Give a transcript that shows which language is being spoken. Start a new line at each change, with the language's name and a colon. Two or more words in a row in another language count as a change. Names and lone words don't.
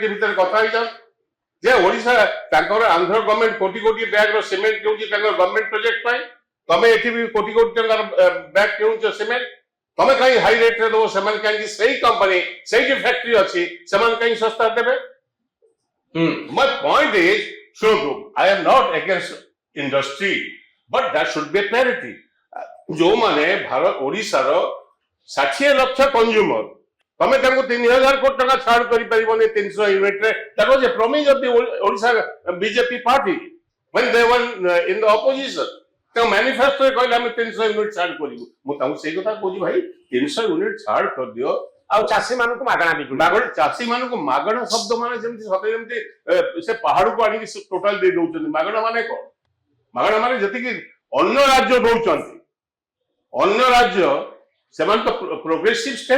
Odia: ଭିତରେ କଥା ହେଇଯାଉ ଯେ ଓଡିଶା ତାଙ୍କର ଆନ୍ଧ୍ର ଗଭର୍ଣ୍ଣମେଣ୍ଟ କୋଟି କୋଟି ବ୍ୟାଗର ସିମେଣ୍ଟ କିଣୁଛି ତାଙ୍କର
English: government project
Odia: ପାଇଁ ତମେ ଏଠି ବି କୋଟି କୋଟି ଟଙ୍କାର ବ୍ୟାଗ କିଣୁଛ ସିମେଣ୍ଟ ତମେ କାହିଁ
English: high rateରେ
Odia: ଦେବ ସେମାନେ କାହିଁକି ସେଇ କମ୍ପାନୀ ସେଇଠି ଫ୍ୟାକ୍ଟ୍ରି ଅଛି ସେମାନେ କାହିଁକି ଶସ୍ତା ଦେବେ
English: My point is,
Odia: ଶୁଣନ୍ତୁ
English: I am not against industry, but that should be a parity.
Odia: ଯୋଉମାନେ ଭାରତ ଓଡିଶାର 60 ଲକ୍ଷ କନଜ୍ୟୁମର ତମେ ତାଙ୍କୁ 3000 କୋଟି ଟଙ୍କା ଛାଡ କରିପାରିବନି 300 ୟୁନିଟରେ
English: that was a promise of the Odisha BJP party when they were in the opposition.
Odia: ତାଙ୍କ ମ୍ୟାନିଫେଷ୍ଟୋରେ କହିଲେ ଆମେ 300 ୟୁନିଟ ଛାଡ କରିବୁ ମୁଁ ତାଙ୍କୁ ସେଇ କଥା କହୁଛି ଭାଇ 300 ୟୁନିଟ ଛାଡ କରିଦିଅ ଆଉ ଚାଷୀ ମାନଙ୍କୁ ମାଗଣା ବିକୁଛି ମାଗଣା ଚାଷୀ ମାନଙ୍କୁ ମାଗଣା ଶବ୍ଦ ମାନେ ଯେମିତି ସତେ ଯେମିତି ସେ ପାହାଡକୁ ଆଣିକି ଟୋଟାଲ ଦେଇ ଦଉଛନ୍ତି ମାଗଣା ମାନେ କଣ ମାଗଣା ମାନେ ଯେତିକି ଅନ୍ୟ ରାଜ୍ୟ ଦଉଛନ୍ତି ଅନ୍ୟ ରାଜ୍ୟ ସେମାନେ ତ
English: progressive state